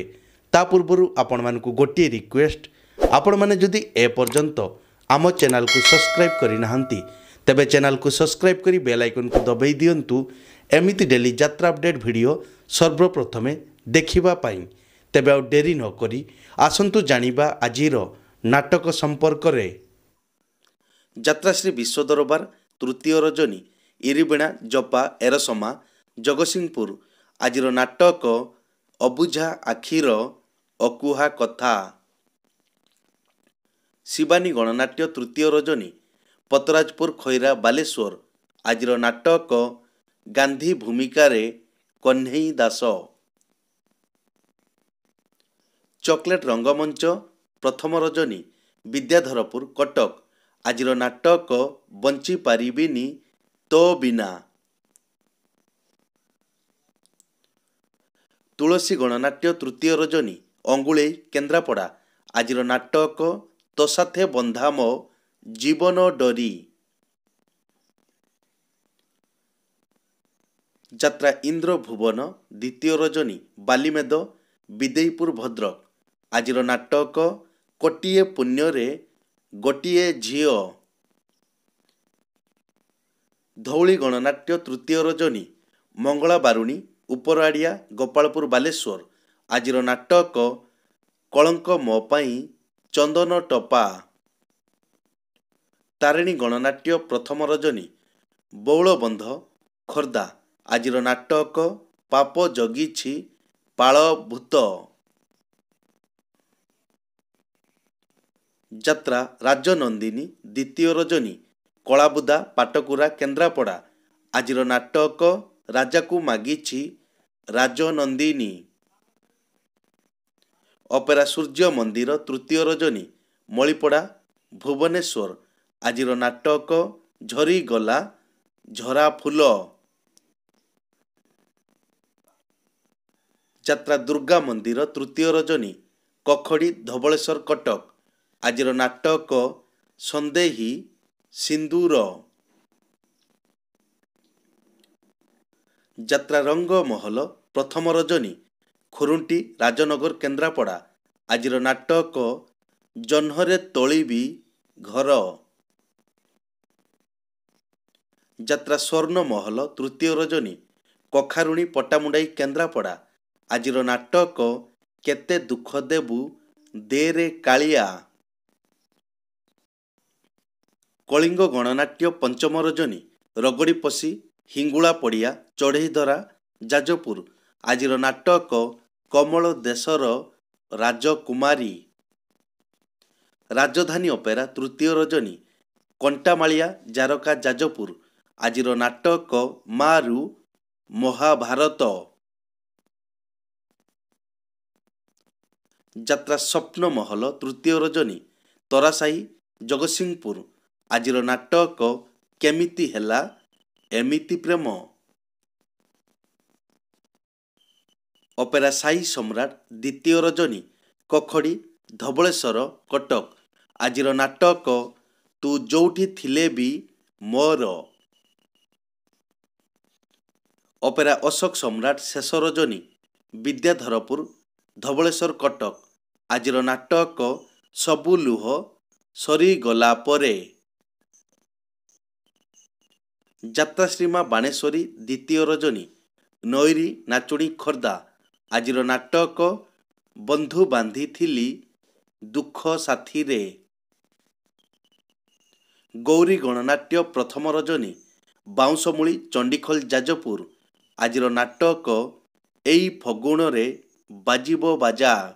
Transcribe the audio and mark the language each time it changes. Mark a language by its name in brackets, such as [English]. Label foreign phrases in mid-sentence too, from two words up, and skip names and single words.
[Odia] ତା ପୂର୍ବରୁ ଆପଣ ମାନଙ୍କୁ ଗୋଟିଏ ରିକ୍ୱେଷ୍ଟ, ଆପଣ ମାନେ ଯଦି ଏ ପର୍ଯ୍ୟନ୍ତ ଆମ ଚ୍ୟାନେଲ କୁ ସବସ୍କ୍ରାଇବ କରି ନାହାନ୍ତି ତେବେ ଚ୍ୟାନେଲ କୁ ସବସ୍କ୍ରାଇବ କରି [English] bell icon [Odia] କୁ ଦବାଇ ଦିଅନ୍ତୁ ଏମିତି ଡେଲି ଯାତ୍ରା [English] update video [Odia] ସର୍ବପ୍ରଥମେ ଦେଖିବା ପାଇଁ। ତେବେ ଆଉ ଡେରି ନ କରି ଆସନ୍ତୁ ଜାଣିବା ଆଜିର ନାଟକ ସମ୍ପର୍କ ରେ। ଯାତ୍ରା ଶ୍ରୀ ବିଶ୍ୱ ଦରବାର ତୃତୀୟ ରଜନୀ ଇରିବେଣା ଜପା ଏରସମା ଜଗତସିଂହପୁର। ଆଜିର ନାଟକ ଅବୁଝା ଆଖିର ଅକୁହା କଥା। ଶିବାନୀ ଗଣନାଟ୍ୟ ତୃତୀୟ ରଜନୀ ପତରାଜପୁର ଖଇରା ବାଲେଶ୍ୱର। ଆଜିର ନାଟକ ଗାନ୍ଧୀ ଭୂମିକାର କହ୍ନାଇ ଦାସ। ଚକଲେଟ ରଙ୍ଗମଞ୍ଚ ପ୍ରଥମ ରଜନୀ ବିଦ୍ୟାଧରପୁର କଟକ। ଆଜିର ନାଟକ ବଞ୍ଚି ପାରିବିନି ତୋ ବିନା। ତୁଳସୀ ଗଣନାଟ୍ୟ ତୃତୀୟ ରଜନୀ ଅଙ୍ଗୁଳେ କେନ୍ଦ୍ରାପଡ଼ା। ଆଜିର ନାଟକ ତୋ ସାଥେ ବନ୍ଧା ମୋ ଜୀବନ ଡୋରି। ଯାତ୍ରା ଇନ୍ଦ୍ର ଭୁବନ ଦ୍ୱିତୀୟ ରଜନୀ ବାଲିମେଡ଼ ବିଦେଇପୁର ଭଦ୍ରକ। ଆଜିର ନାଟକ କୋଟିଏ ପୁଣ୍ୟ ରେ ଗୋଟିଏ ଝିଅ। ଧଉଳି ଗଣନାଟ୍ୟ ତୃତୀୟ ରଜନୀ ମଙ୍ଗଳା ବାରୁଣୀ ଉପରଆଡ଼ିଆ ଗୋପାଳପୁର ବାଲେଶ୍ୱର। ଆଜିର ନାଟକ କଳଙ୍କ ମୋ ପାଇଁ ଚନ୍ଦନ ଟିପା। ତାରିଣୀ ଗଣନାଟ୍ୟ ପ୍ରଥମ ରଜନୀ ବଉଳବନ୍ଧ ଖୋର୍ଦ୍ଧା। ଆଜିର ନାଟକ ପାପ ଜଗିଛି ପାଳ ଭୂତ। ଯାତ୍ରା ରାଜନନ୍ଦିନୀ ଦ୍ୱିତୀୟ ରଜନୀ କଳାବୁଦା ପାଟକୁରା କେନ୍ଦ୍ରାପଡ଼ା। ଆଜିର ନାଟକ ରାଜାକୁ ମାଗିଛି ରାଜନନ୍ଦିନୀ। ଅପେରା ସୂର୍ଯ୍ୟ ମନ୍ଦିର ତୃତୀୟ ରଜନୀ ମଣିପଡ଼ା ଭୁବନେଶ୍ୱର। ଆଜିର ନାଟକ ଝରି ଗଲା ଝରା ଫୁଲ। ଯାତ୍ରା ଦୁର୍ଗା ମନ୍ଦିର ତୃତୀୟ ରଜନୀ କଖଡ଼ି ଧବଳେଶ୍ୱର କଟକ। ଆଜିର ନାଟକ ସନ୍ଦେହୀ ସିନ୍ଦୂର। ଯାତ୍ରା ରଙ୍ଗ ମହଲ ପ୍ରଥମ ରଜନୀ ଖୁରୁଣ୍ଟି ରାଜନଗର କେନ୍ଦ୍ରାପଡ଼ା। ଆଜିର ନାଟକ ଜହ୍ନରେ ତୋଳିବି ଘର। ଯାତ୍ରା ସ୍ୱର୍ଣ୍ଣ ମହଲ ତୃତୀୟ ରଜନୀ କଖାରୁଣୀ ପଟାମୁଣ୍ଡାଇ କେନ୍ଦ୍ରାପଡ଼ା। ଆଜିର ନାଟକ କେତେ ଦୁଃଖ ଦେବୁ ଦେରେ କାଳିଆ। କଳିଙ୍ଗ ଗଣନାଟ୍ୟ ପଞ୍ଚମ ରଜନୀ ରଗଡ଼ି ପଶି ହିଙ୍ଗୁଳା ପଡ଼ିଆ ଚଢ଼ଇଧରା ଯାଜପୁର। ଆଜିର ନାଟକ କମଳ ଦେଶର ରାଜକୁମାରୀ। ରାଜଧାନୀ ଅପେରା ତୃତୀୟ ରଜନୀ କଣ୍ଟାମାଳିଆ ଯାରକା ଯାଜପୁର। ଆଜିର ନାଟକ ମାରୁ ମହାଭାରତ। ଯାତ୍ରା ସ୍ୱପ୍ନ ମହଲ ତୃତୀୟ ରଜନୀ ତରାସାଇ ଜଗତସିଂହପୁର। ଆଜିର ନାଟକ କେମିତି ହେଲା ଏମିତି ପ୍ରେମ। ଅପେରା ସାଇ ସମ୍ରାଟ ଦ୍ୱିତୀୟ ରଜନୀ କଖଡ଼ି ଧବଳେଶ୍ୱର କଟକ। ଆଜିର ନାଟକ ତୁ ଯୋଉଠି ଥିଲେ ବି ମୋର। ଅପେରା ଅଶୋକ ସମ୍ରାଟ ଶେଷ ରଜନୀ ବିଦ୍ୟାଧରପୁର ଧବଳେଶ୍ୱର କଟକ। ଆଜିର ନାଟକ ସବୁ ଲୁହ ସରି ଗଲା ପରେ। ଯାତ୍ରା ଶ୍ରୀମା ବାଣେଶ୍ୱରୀ ଦ୍ୱିତୀୟ ରଜନୀ ନଈରି ନାଚୁଣୀ ଖୋର୍ଦ୍ଧା। ଆଜିର ନାଟକ ବନ୍ଧୁ ବାନ୍ଧି ଥିଲି ଦୁଃଖ ସାଥୀ ରେ। ଗୌରୀ ଗଣନାଟ୍ୟ ପ୍ରଥମ ରଜନୀ ବାଉଁଶମୂଳି ଚଣ୍ଡିଖୋଲ ଯାଜପୁର। ଆଜିର ନାଟକ ଏଇ ଫଗୁଣ ରେ ବାଜିବ ବାଜା।